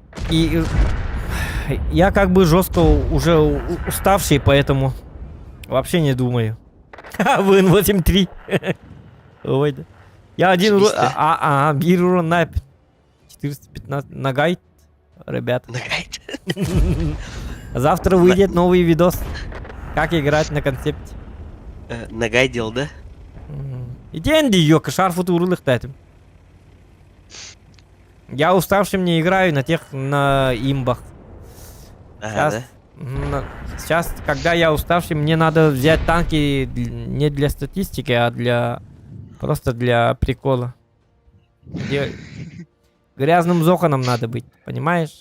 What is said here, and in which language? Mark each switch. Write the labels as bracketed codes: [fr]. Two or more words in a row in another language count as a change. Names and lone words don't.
[ru] я как бы жестко уже уставший, поэтому вообще не думаю. Вин 8-3. Ой, да. Я один Зашибись, да? бир урон на 415 на гайд, ребят. Нагайт. Завтра выйдет новый видос. Как играть на концепте. Нагайдил, да? Иденди, ёка, шарфу турулых татим. Я уставшим не играю на имбах. Ага, Сейчас, да? сейчас, когда я уставший, мне надо взять танки не для статистики, а просто для прикола. Грязным зоханом надо быть, понимаешь?